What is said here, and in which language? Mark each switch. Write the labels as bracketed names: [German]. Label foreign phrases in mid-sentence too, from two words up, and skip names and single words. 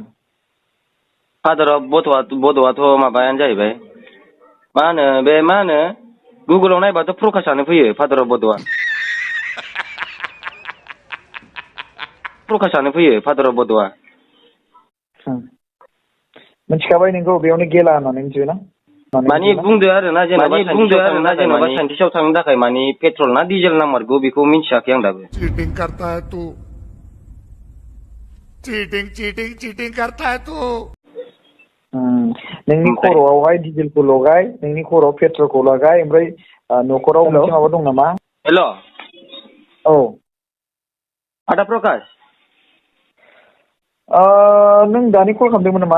[English] father of Bodo' [Bodo] माबायानो जाहैबाय मा होनो गुगोलाव नायबाथ' प्रकाशानो फैयो [English] father of Bodo [Bodo] प्रकाशानो फैयो [English] father of Bodo [Bodo] मिथिखाबाय नोंखौ बेयावनो गेला होननानै मिथिबायना माने बुंदो आरोना जेनेबा साइन्टिस्टआव थांनो थाखाय माने पेट्रल ना डिजेल नांमारगौ बेखौ मिन्थियाखै आं दाबो [Hindi] चीटिंग करता है तू चीटिंग करता है तू [Bodo] नोंनि खर'आवहाय डिजेलखौ लगाय नोंनि खर'आव पेट्रलखौ लगाय ओमफ्राय न'खराव मोनसे माबा दं नामा हेल' औ आदा प्रकाश नों दानि कल खालामदोंमोन नामा